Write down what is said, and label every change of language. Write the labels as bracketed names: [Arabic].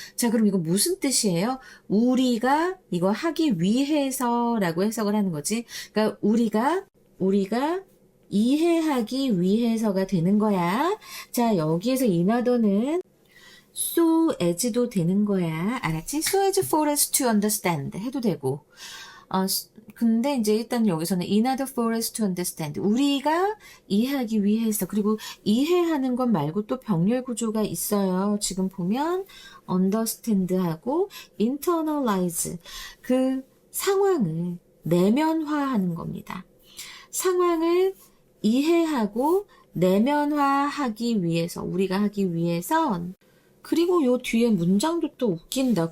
[Korean] 자, 그럼 이거 무슨 뜻이에요? 우리가 이거 하기 위해서라고 해석을 하는 거지. 그러니까 우리가 이해하기 위해서가 되는 거야. 자, 여기에서 인하더는 so as도 되는 거야. 알았지? [English] So as for us to understand [Korean] 해도 되고. 근데 이제 일단 여기서는 [English] in order for us to understand. [Korean] 우리가 이해하기 위해서. 그리고 이해하는 것 말고 또 병렬 구조가 있어요. 지금 보면 understand하고 internalize. 그 상황을 내면화하는 겁니다. 상황을 이해하고 내면화하기 위해서, 우리가 하기 위해선, 그리고 요 뒤에 문장도 또 웃긴다.